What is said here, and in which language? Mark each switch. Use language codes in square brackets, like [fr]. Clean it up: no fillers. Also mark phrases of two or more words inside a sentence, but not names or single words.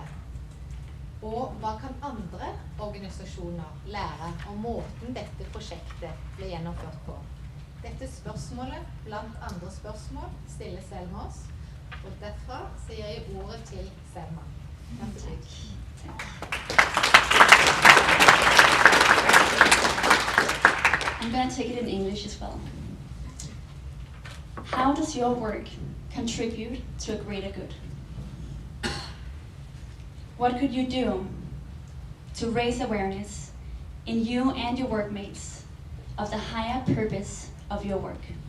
[no] Og hva kan andre organisasjoner lære om måten dette prosjektet ble gjennomført på? Dette spørsmålet, blant andre spørsmål, stiller Selma oss. Og derfra sier jeg ordet til Selma. Takk. [en] I'm going to take it in English as well. How does your work contribute to a greater good? What could you do to raise awareness in you and your workmates of the higher purpose of your work?